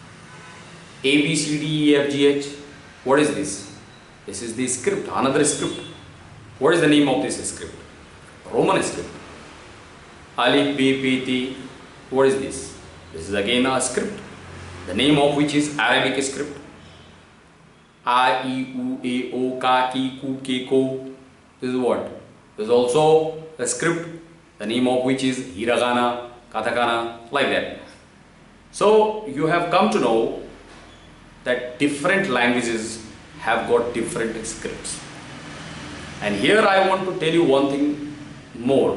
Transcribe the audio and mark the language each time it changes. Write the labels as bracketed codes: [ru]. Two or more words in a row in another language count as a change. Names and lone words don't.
[en] A, B, C, D, E, F, G, H. What is this? This is the script, another script. What is the name of this script? Roman script. Alif, B, P, T. What is this? This is again a script, the name of which is Arabic script. I, E, U, A, O, Ka, Ki, Ku, Ke, Ko. This is what? This is also a script, the name of which is Hiragana, Katakana, like that. So you have come to know that different languages have got different scripts. And here I want to tell you one thing more.